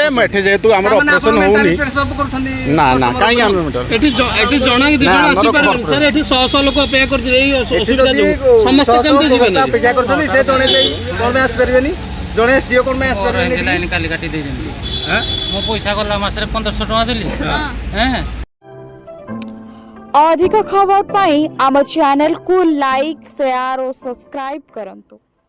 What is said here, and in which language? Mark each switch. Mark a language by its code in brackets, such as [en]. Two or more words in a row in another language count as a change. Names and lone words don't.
[or] ଏଠି ଯେହେତୁ ଆମର ଅପରେସନ ହଉନି, ନା ନା କାହିଁକି ଆମେ ଏଠି ଜଣେ ଦି ଜଣ ଆସିପାରିବେନି ସାର୍, ଏଠି ଶହ ଶହ ଲୋକ ଅପେକ୍ଷା କରୁଥିଲେ ଏଇ ଅସୁବିଧା ଯୋଗୁଁ। ସମସ୍ତେ କେମିତି ଯିବେ? ଅପେକ୍ଷା କରୁଛନ୍ତି, ସେ ଜଣେ କଣ ପାଇଁ ଆସିପାରିବେନି? ଜଣେ ଏସଡିଓ କଣ ପାଇଁ ଆସିପାରିବେନି? ଲାଇନ୍ କାଲି କାଟି ଦେଇଛନ୍ତି। ମୁଁ ପଇସା ଗଲା ମାସରେ 1500 ଟଙ୍କା ଦେଲି। ଅଧିକ ଖବର ପାଇଁ ଆମ ଚ୍ୟାନେଲ କୁ [en] like share and subscribe [or] କରନ୍ତୁ।